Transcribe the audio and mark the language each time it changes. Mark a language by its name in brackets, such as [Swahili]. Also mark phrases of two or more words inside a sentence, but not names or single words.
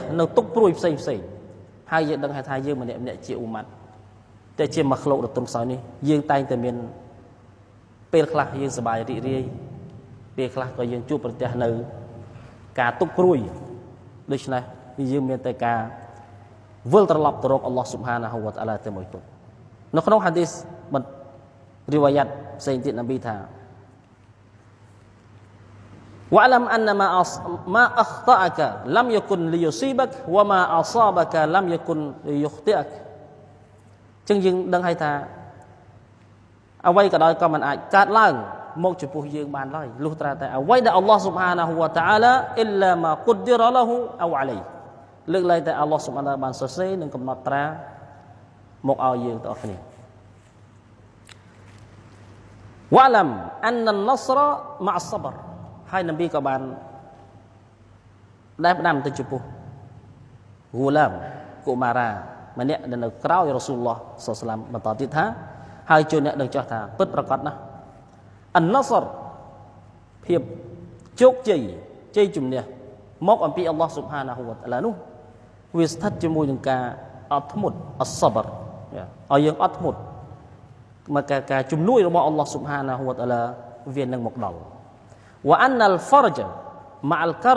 [Khmer] នៅទុក្ខព្រួយផ្សេងហើយយើងដឹងថាយើងម្នាក់ជាអ៊ូម៉ាត់តែជាម៉ាហ្លូកដ៏ទន់ខ្សោយនេះយើងតែងតែមានពេលខ្លះយើងសប្បាយរីករាយពេលខ្លះក៏យើងជួបប្រទះនៅការទុក្ខព្រួយដូច្នេះយើងមានតែការវិលត្រឡប់ទៅរកអល់ឡោះស៊ុបហានាហ៊ូវតាអាឡាតែមួយគត់នៅក្នុងហាឌីសរីវ៉ាយ៉ាតផ្សេងទៀតនប៊ីថា [Arabic] واعلم أن ما أخطأك لم يكن ليصيبك وما أصابك لم يكن ليخطئك [Khmer] ចឹងយើងដឹងហើយថាអ្វី ក៏ដោយក៏មិនអាចកើតឡើងមកចំពោះយើងបានឡើយលុះត្រាតែអ្វីដែលអល់ឡោះស៊ុបហានាហ៊ូវតាអាឡាអ៊ីឡា [Arabic] ما قدر له أو عليه [Khmer] លើកឡើងតែអល់ឡោះស៊ុបហានាបានសរសេរនិងកំណត់ត្រាមកឲ្យយើងទាំងអស់គ្នា [Arabic] واعلم أن النصر مع الصبر [Khmer] ហើយនប៊ីក៏បានដែលផ្ដាំទៅចំពោះ ហ្គូឡាមកុមារាម្នាក់ដែលនៅក្រោយរ៉ាស៊ូលឡោះសល្លឡោះអាឡៃហ៊ីវសល្លាមបន្តទៀតថាហើយជួយអ្នកដឹងចោះថាពិតប្រកបណាស់អនណសរភាពជោគជ័យជ័យជំនះមកអំពីអល់ឡោះស៊ុបហានាហ៊ូវតាអាឡានោះវាស្ថិតជាមួយនឹងការអត់ធ្មត់អសបរឲ្យយើងអត់ធ្មត់មកការជំនួយរបស់អល់ឡោះស៊ុបហានាហ៊ូវតាអាឡាវានឹងមកដល់ [Arabic] وأن الفرج مع الكرب